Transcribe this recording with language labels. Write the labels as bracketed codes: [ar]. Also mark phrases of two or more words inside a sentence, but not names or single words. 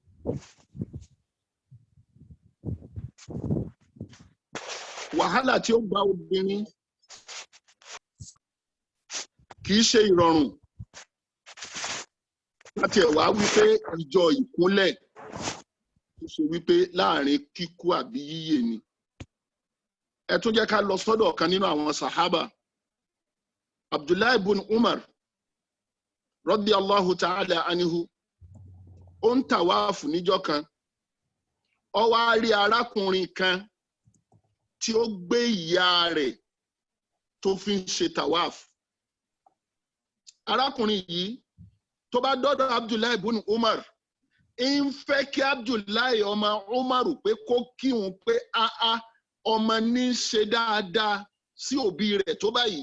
[yo] Wàhálà tí ó gba obìnrin kì í ṣe ìrọ̀rùn. Láti ẹ̀wá wípé ìjọ ìkúnlẹ̀ tó ṣe wípé láàrin kíkú àbí yíyè ni. Ẹ tún jẹ́ ká lọ sọ́dọ̀ kan nínú àwọn sàhábà. Abdullahi ibn Umar [ar] رضي الله تعالى عنه [yo] ó ń tàwáàfù níjọ́ kan. Ó wá rí arákùnrin kan tí ó gbé ìyá rẹ̀ tó fi ń ṣe tàwáàfù. Arákùnrin yìí tó bá dọ́dọ̀ Abdullahi ibn Umar ń fẹ́ kí Abdullahi ọmọ Umar pé kó kíhun pé ọmọ ní ṣe dáadáa sí òbí rẹ̀ tó báyìí.